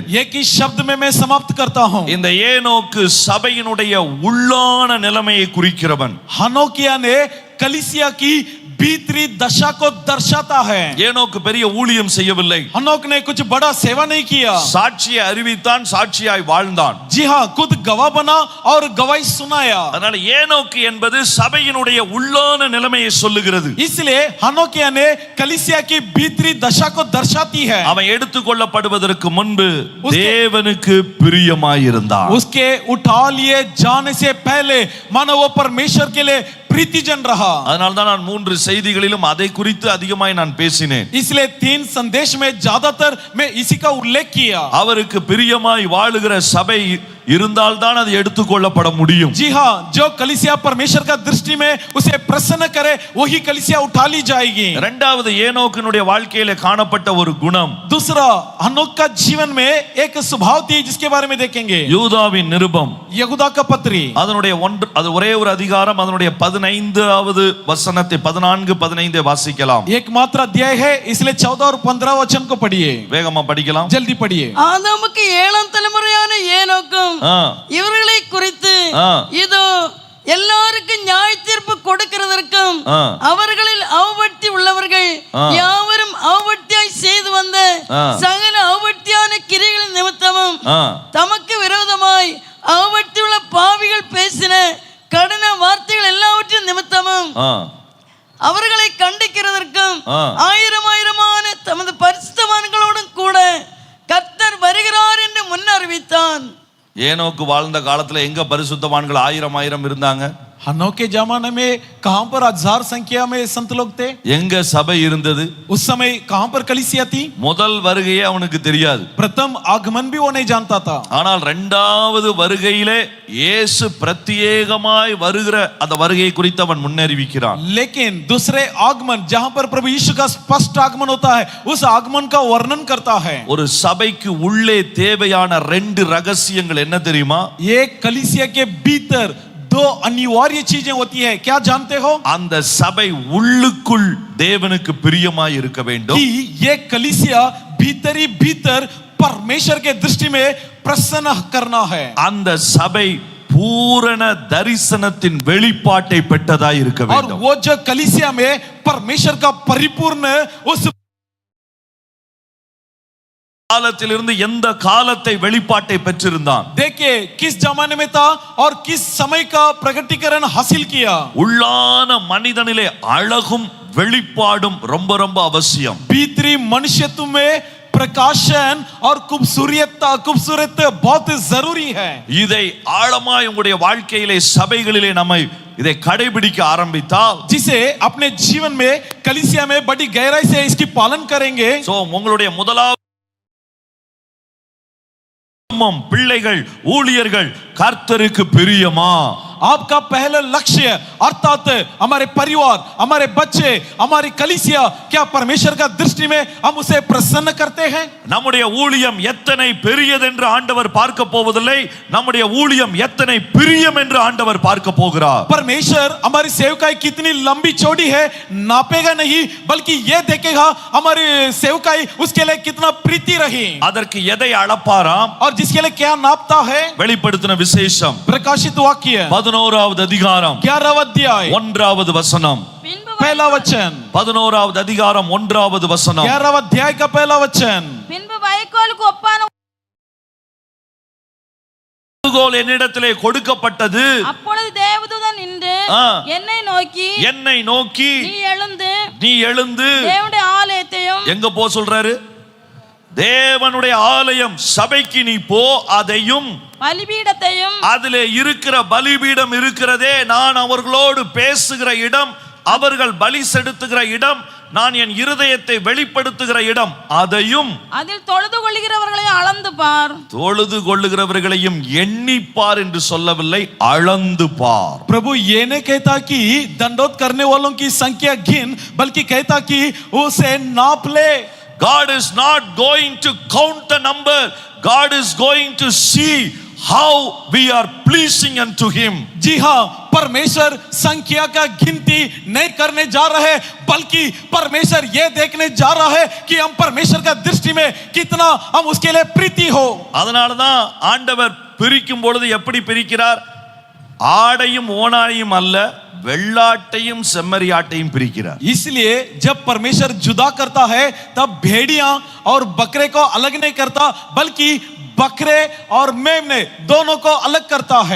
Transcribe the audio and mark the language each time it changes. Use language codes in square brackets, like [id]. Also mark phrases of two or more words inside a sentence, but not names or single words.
[hi] एक ही शब्द में मैं समाप्त करता हूं. [ta] இந்த ஏனோக்கு சபையினுடைய உள்ளான நிலைமையை குறிக்கிறவன். [hi] हनोकिया ने कलीसिया की भीतरी दशा को दर्शाता है. [ta] ஏனோக்கு பெரிய ஊழியம் செய்யவில்லை. [hi] हनोक ने कुछ बड़ा सेवा नहीं किया. [ta] சாட்சியை அறிவித்தான், சாட்சியாய் வாழ்ந்தான். [hi] जी हाँ, खुद गवाह बना और गवाही सुनाया. [ta] அதனால ஏனோக்கு என்பது சபையினுடைய உள்ளான நிலைமையை சொல்லுகிறது. [hi] इसलिए हनोकिया ने कलीसिया की भीतरी दशा को दर्शाती है. [ta] அவன் எடுத்துக்கொள்ளப்படுவதற்கு முன்பு தேவனுக்கு பிரியமாயிருந்தான். [hi] उसके उठा लिए जाने से पहले मानो वो परमेश्वर के लिए प्रीतिजन रहा. [ta] அதனால தான் நான் 3 செய்திகளிலும் அதை குறித்து அதிகமாய் நான் பேசினேன். [hi] इसलिए 3 संदेश में ज्यादातर मैं इसी का उल्लेख किया. [ta] அவருக்கு பிரியமாய் வாழுகிற சபை இருந்தால்தான் அது எடுத்துக்கொள்ளப்பட முடியும். [hi] जी हाँ, जो कलीसिया परमेश्वर का दृष्टि में उसे प्रसन्न करे वही कलीसिया उठा ली जाएगी. [ta] இரண்டாவது ஏனோக்கினுடைய வாழ்க்கையிலே காணப்பட்ட ஒரு குணம். [hi] दूसरा, हनोक का जीवन में एक स्वभाव थी जिसके बारे में देखेंगे. [ta] யூதாவின் நிருபம் [hi] यहूदा का पत्री, [ta] அதனுடைய அது ஒரே ஒரு அதிகாரம், அதனுடைய 15வது வசனத்தை 14-15 வாசிக்கலாம். [hi] एकमात्र अध्याय है, इसलिए 14 और 15 वचन को पढ़िए. [ta] வேகமா படிக்கலாம், [hi] जल्दी पढ़िए. [ta] ஆதாமுக்கு 7ஆம் தலைமுறையான ஏனோக்கும் இவர்களை குறித்து இதோ எல்லாருக்கும் நியாய தீர்ப்பு கொடுக்கிறதற்கும் அவர்களில் அவபக்தி உள்ளவர்கள் யாவரும் அவபக்தியாய் செய்து வந்த சகல அவபக்தியான கிரிகளின் நிமித்தமும் தமக்கு விரோதமாய் அவபக்தி உள்ள பாவிகள் பேசின கடின வார்த்தைகள் எல்லாவற்றின் நிமித்தமும் அவர்களை கண்டிக்கிறதற்கும் ஆயிரமான தமது பரிசுத்தவான்களோடும் கூட கர்த்தர் வருகிறார் என்று முன் அறிவித்தான். ஏனோக்கு வாழ்ந்த காலத்துல எங்க பரிசுத்தவான்கள் 1000 இருந்தாங்க? [hi] हनोक के जमाने में कहां पर 1000 संख्या में संत लोग थे? [ta] எங்க சபை இருந்தது? [hi] उस समय कहां पर कलीसिया थी? [ta] முதல் வருகையே அவனுக்கு தெரியாது. [hi] प्रथम आगमन भी वो नहीं जानता था. [ta] ஆனால் இரண்டாவது வருகையிலே இயேசு பிரத்யேகமாய் வருகிற அந்த வருகை குறித்து அவன் முன்னறிவிக்கிறான். [hi] लेकिन दूसरे आगमन जहां पर प्रभु यीशु का स्पष्ट आगमन होता है, उस आगमन का वर्णन करता है. [ta] ஒரு சபைக்கு உள்ளே தேவையான 2 ரகசியங்கள் என்ன தெரியுமா? [hi] ये कलीसिया के भीतर 2 अनिवार्य चीजें होती है. क्या जानते हो? [ta] அந்த சபை உள்ளுக்குள் தேவனுக்கு பிரியமாய் இருக்க வேண்டும். [hi] कि ये कलीसिया भीतर ही भीतर परमेश्वर के दृष्टि में प्रसन्न करना है. [ta] அந்த சபை பூரண தரிசனத்தின் வெளிப்பாட்டை பெற்றதாய் இருக்க [hi] और [ta] வேண்டும். [hi] वो जो कलीसिया में परमेश्वर का परिपूर्ण उस [ta] காலத்திலிருந்து எந்த காலத்தை வெளிப்பாட்டை பெற்றிருந்தான்? [hi] देखिए किस जमाने में था और किस समय का प्रकटीकरण हासिल किया. [ta] உள்ளான மனிதனிலே அழகும் வெளிப்பாடும் ரொம்ப ரொம்ப அவசியம். [hi] भीतरी मनुष्यत्व में प्रकाशन और खूबसूरत बहुत जरूरी है. [ta] இதை ஆழமாய் உங்களுடைய வாழ்க்கையிலே சபைகளிலே நம்மை இதை கடைபிடிக்க ஆரம்பித்தால், [hi] जिसे अपने जीवन में कलीसिया में बड़ी गहराई से इसकी पालन करेंगे, [ta] சோ உங்களுடைய முதலாவது பிள்ளைகள் ஊழியர்கள் கர்த்தருக்கு பிரியமா? [hi] आपका पहला लक्ष्य अर्थात हमारे परिवार, हमारे बच्चे, हमारी कलीसिया क्या परमेश्वर का दृष्टि में हम उसे प्रसन्न करते हैं? [ta] நம்முடைய ஊழியம் எத்தனை பெரியது என்று ஆண்டவர் பார்க்க போவதில்லை, நம்முடைய ஊழியம் எத்தனை பிரியம் என்று ஆண்டவர் பார்க்க போகிறார். [hi] परमेश्वर हमारी सेवकाई कितनी लंबी चौड़ी है नापेगा नहीं, बल्कि ये देखेगा हमारी सेवकाई उसके लिए कितना प्रीति रही. [ta] அதற்கு எதை அளப்பாராம்? [hi] और जिसके लिए क्या नापता है? [ta] வெளிப்படுத்தின விசேஷம் [hi] प्रकाशित वाक्य [ta] 11வது அதிகாரம் [hi] 11 अध्याय [ta] 1வது வசனம். [hi] पहला वचन [ta] 11வது அதிகாரம் 1வது வசனம். [hi] 11 अध्याय का पहला वचन. [ta] பின்பு வைக்கோலுக்கு ஒப்பான ஊதுகோல் என்னிடத்திலே கொடுக்கப்பட்டது. அப்பொழுது தேவதூதன் நின்று என்னை நோக்கி நீ எழுந்து தேவனுடைய ஆலயத்தையும், எங்க போ சொல்றாரு? தேவனுடைய ஆலயம் சபைக்கு நீ போ, அதையும் பலிபீடத்தையும், அதிலே இருக்கிற பலிபீடம் இருக்கிறதே, நான் அவர்களோடு பேசுகிற இடம், அவர்கள் பலி செலுத்துகிற இடம், நான் என் இருதயத்தை வெளிப்படுத்துகிற இடம், அதையும் அதில் தொழுது கொள்ளுகிறவர்களையும் அளந்து பார். தொழுது கொள்ளுகிறவர்களையும் எண்ணிப்பார் என்று சொல்லவில்லை, அளந்து பார். [hi] प्रभु ये नहीं कहता कि दंडोत करने वालों की संख्या गिन, बल्कि कहता कि उसे नाप ले. [en] God is not going to count the number. God is going to see how we are pleasing unto him. [hi] जी हाँ, परमेश्वर संख्या का गिनती नहीं करने जा रहे, बल्कि परमेश्वर ये देखने जा रहा है कि हम परमेश्वर का दृष्टि में कितना हम उसके लिए प्रीति हो। [ta] அதனால தான் ஆண்டவர் பிரிக்கும் பொழுது எப்படி பிரிக்கிறார்? ஆடையும் ஓனாடையும் அல்ல, வெள்ளாட்டையும் செம்மறியாட்டையும் பிரிக்கிறார். [hi] इसलिए जब परमेश्वर जुदा करता है तब भेड़िया और बकरे को अलग नहीं करता, बल्कि बकरे और मेमने दोनों को अलग करता है।